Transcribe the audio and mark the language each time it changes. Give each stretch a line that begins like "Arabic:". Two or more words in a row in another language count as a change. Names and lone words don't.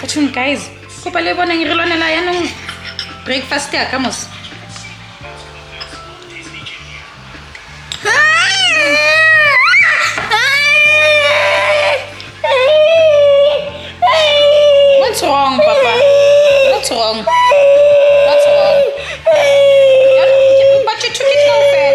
English: guys.
Tswana: Kopa le boneng re lwanela yanong breakfast ya ka mos.
English: What's wrong, Papa? What's wrong? What's wrong? But you took it no fair.